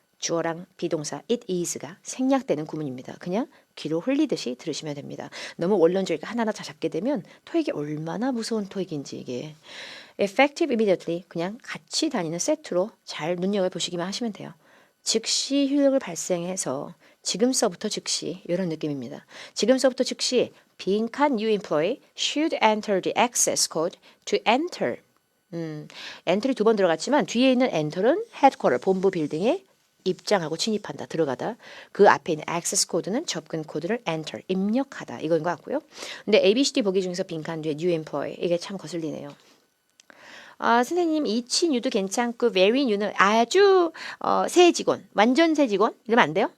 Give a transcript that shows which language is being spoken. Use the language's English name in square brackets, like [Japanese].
[Korean] 주어랑 비동사 it is가 생략되는 구문입니다. 그냥 귀로 흘리듯이 들으시면 됩니다. 너무 원론적이니까 하나하나 다 잡게 되면 토익이 얼마나 무서운 토익인지 이게. [English] Effective immediately [Korean] 그냥 같이 다니는 세트로 잘 눈여겨보시기만 하시면 돼요. 즉시 효력을 발생해서 지금서부터 즉시 이런 느낌입니다. 지금서부터 즉시 빈칸 [English] new employee should enter the access code to enter. [Korean] 엔터이 2번 들어갔지만 뒤에 있는 엔터는 헤드쿼터 본부 빌딩에 입장하고 진입한다 들어가다. 그 앞에 있는 access 코드는 접근 코드를 enter 입력하다 이거인 것 같고요. 근데 ABCD 보기 중에서 빈칸 뒤에 new employee 이게 참 거슬리네요. 선생님 이치 뉴도 괜찮고 very new는 아주 새 직원 완전 새 직원 이러면 안 돼요?